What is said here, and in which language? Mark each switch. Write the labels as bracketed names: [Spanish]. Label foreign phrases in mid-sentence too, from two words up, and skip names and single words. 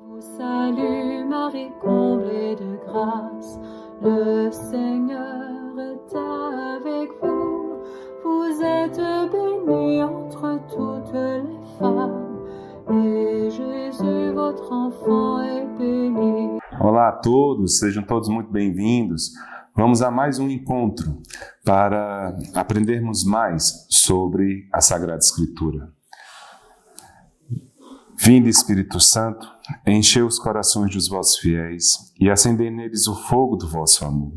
[French] Salut Marie, comblée de grâce, le Seigneur est avec vous. Vous êtes bénie entre toutes les femmes, et Jésus, votre enfant, est béni. [Portuguese] Olá a todos, sejam todos muito bem-vindos. Vamos a mais um encontro para aprendermos mais sobre a Sagrada Escritura. Vinde, Espírito Santo, enchei os corações dos vossos fiéis e acendei neles o fogo do vosso amor.